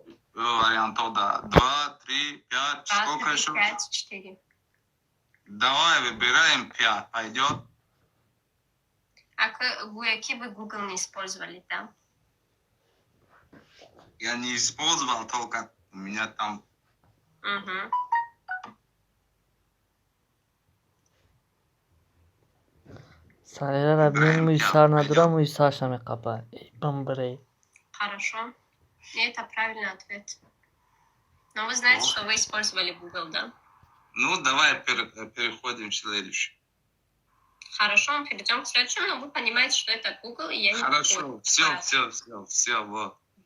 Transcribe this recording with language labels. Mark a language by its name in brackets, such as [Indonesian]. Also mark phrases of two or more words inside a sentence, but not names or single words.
[Russian] Вариантов, да. 2, 3, 5. Сколько еще? 5, 4. Давай выбираем 5. Пойдет? Вы Google не использовали, да? Я не использовал, только у меня там... Угу. Сагира бин муйсар надура муйсарша мекаба. Бамбрей. Хорошо. И это правильный ответ. Но вы знаете, Ну. что вы использовали Google, да? Ну, давай переходим к следующему. Хорошо, перейдем к следующему, но вы понимаете, что это Google, и я не Хорошо, буду. все, вот.